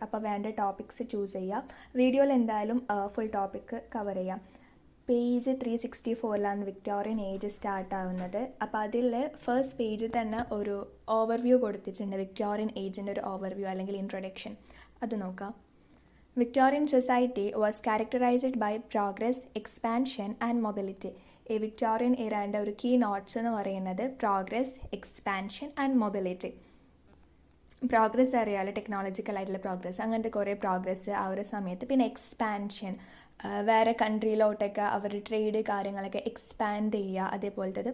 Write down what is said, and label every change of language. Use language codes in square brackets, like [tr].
[ml] അപ്പോൾ വേണ്ട topics choose ചെയ്യാം. വീഡിയോയിൽ എന്തായാലും ഫുൾ ടോപ്പിക്ക് കവർ ചെയ്യാം. പേജ് 364ലാണ് വിക്ടോറിയൻ ഏജ് സ്റ്റാർട്ട് ആവുന്നത്. അപ്പോൾ അതിൽ ഫസ്റ്റ് പേജിൽ തന്നെ ഒരു ഓവർവ്യൂ കൊടുത്തിട്ടുണ്ട്. വിക്ടോറിയൻ ഏജിൻ്റെ ഒരു ഓവർവ്യൂ അല്ലെങ്കിൽ ഇൻട്രൊഡക്ഷൻ, അത് നോക്കാം. [en] Victorian society was characterized by progress, expansion and mobility. [ml] ഈ വിക്ടോറിയൻ ഇറാൻ്റെ ഒരു കീ നോട്ട്സ് എന്ന് പറയുന്നത് [en] Progress, expansion and mobility. [ml] Progress അറിയാമല്ലോ, ടെക്നോളജിക്കൽ ആയിട്ടുള്ള പ്രോഗ്രസ്, അങ്ങനത്തെ കുറേ പ്രോഗ്രസ് ആ ഒരു സമയത്ത്. പിന്നെ എക്സ്പാൻഷൻ, വേറെ കൺട്രിയിലോട്ടൊക്കെ അവർ ട്രേഡ് കാര്യങ്ങളൊക്കെ എക്സ്പാൻഡ് ചെയ്യുക, അതേപോലത്തത്.